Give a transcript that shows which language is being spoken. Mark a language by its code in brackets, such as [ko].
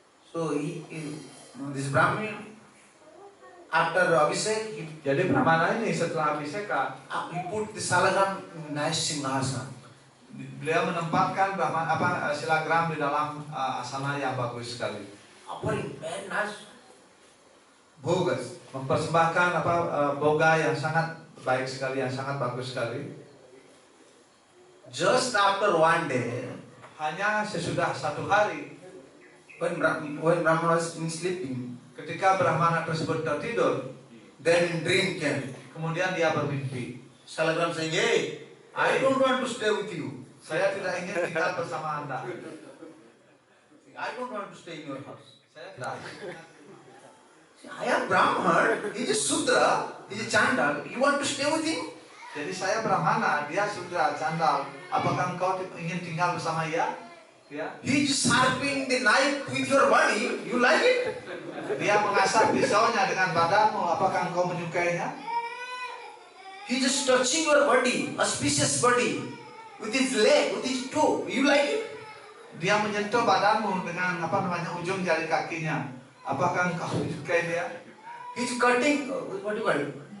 [en] So this Brahmin after Abhishek [id] Jadi Brahmana ini setelah abhiseka, [en] he put the salagram in nice singhasan. [id] beliau menempatkan silagram di dalam asana yang bagus sekali. [en] Offering very nice bhogas. [id] Mempersembahkan boga yang sangat baik sekali, yang sangat bagus sekali. [en] Just after one day, [id] Hanya sesudah satu hari, [en] when Brahman was sleeping, [id] ketika Brahmana tersebut tertidur, [en] then dream came. [id] kemudian dia bermimpi. [en] Salagram saying, hey, I don't want to stay with you. [id] Saya tidak ingin tinggal bersama Anda. [en] I don't want to stay in your house. [id] Saya tidak. [en] See, I am Brahman, he is a Sudra, he is a Chandal. You want to stay with him? [id] Jadi saya Brahmana, dia Sudra, Candal. Apakah engkau ingin tinggal bersama dia? Ya. [en] He is sharpening the knife with your body. You like it? [id] Dia mengasah pisaunya dengan badanmu. Apakah engkau menyukainya? [en] He just touching your body, auspicious body, with his leg, with his toe. You like it? [id] Dia menyentuh badanmu dengan ujung jari kakinya. Apakah engkau menyukai dia? [en] He's cutting, what do you call it?